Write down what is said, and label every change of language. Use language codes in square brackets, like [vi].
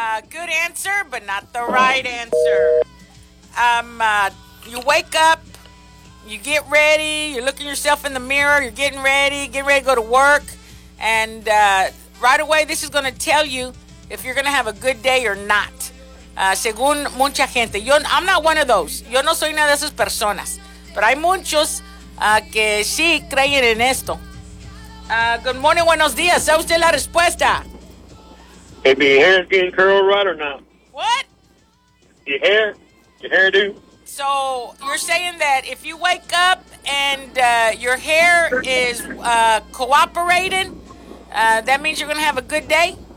[en] Good answer, but not the right answer. You wake up, you get ready, you're looking yourself in the mirror, you're getting ready to go to work, and right away this is going to tell you if you're going to have a good day or not. [es] Según mucha gente, [en] I'm not one of those. [es] Yo no soy una de esas personas. Pero hay muchos que sí creen en esto. [en] Good morning, [es] buenos días. ¿Sabe usted la respuesta? [en] If your hair is getting curled right or not. What? Your hair do. So you're saying that if you wake up and your hair is cooperating, that means you're going to have a good day?